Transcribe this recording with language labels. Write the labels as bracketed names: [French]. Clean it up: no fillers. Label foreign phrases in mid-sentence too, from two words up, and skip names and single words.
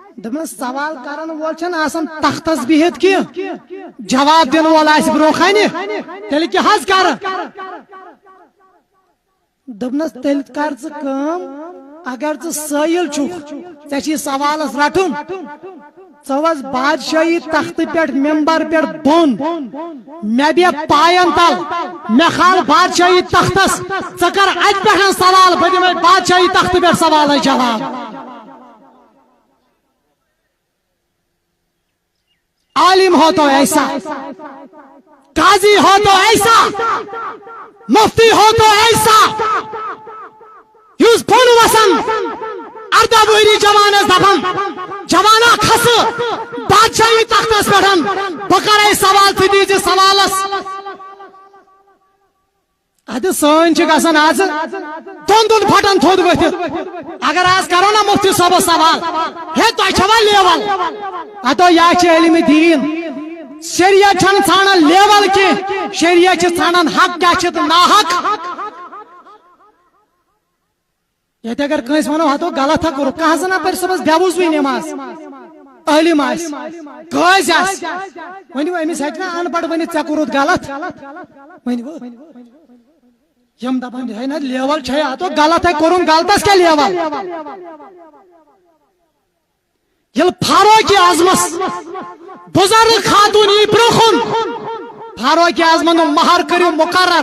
[Kashmiri] دپنس سوال کرن وول چھن آسان تختس بہت کی جواب دن وول آس برو کنہ تیل کیا حظ کر دپنس تیل کر ژٕ کٲم اگر ژٕ سٲیل چھُکھ ژےٚ چھی سوالس رٹُن ژٕ وس بادشاہی تخت پٮ۪ٹھ ممبر پٮ۪ٹھ بۄن مےٚ بیٚہہ پاین تل مےٚ کھال بادشاہی تختس ژٕ کر اتہِ پٮ۪ٹھ سوال بہٕ دِمے بادشاہی تخت پٮ۪ٹھ سوالس جواب [Urdu] عالم ہو تو ایسا قاضی ہو تو ایسا [Kashmiri] مفتی ہو تو ایسا یس بون وسن اردہ وری جوانس دپان جوانا کھس بادشاہی تختس پٮ۪ٹھ بہ کرے سوال ژٕ دیٖزِ سوالس ادٕ سٲنۍ چھِ گژھان آز دۄن دۄن پھٹن تھوٚد ؤتھِتھ اگر آز کرو نا مفتی صٲبس سوال ہے تۄہہِ چھوا لیول ادو یا چھِ علم دین شریعت چھنہٕ ژھانڈان لیول کینٛہہ شریعت چھِ ژھانڈان حق کیٛاہ چھِ تہٕ ناحق ییٚتہِ اگر کٲنٛسہِ ونو ہتو غلط ہا کوٚرُکھ کانٛہہ زنا پرِ صبحس بیوٗزوٕے نٮ۪ماز عٲلِم آسہِ قٲضۍ آسہِ ؤنِو أمِس ہیٚکہِ نا ان پڑھ ؤنِتھ ژےٚ کوٚرُتھ غلط ؤنِو یم دپان ہے نا لیول چھے ہتو غلط ہے کوٚرُن غلطس کیٛاہ لیول ییٚلہِ فاروق اعظمس بزرگ خاتون یی برونٛہہ کُن فاروق اعظمن دوٚپ مہر کٔرِو مقرر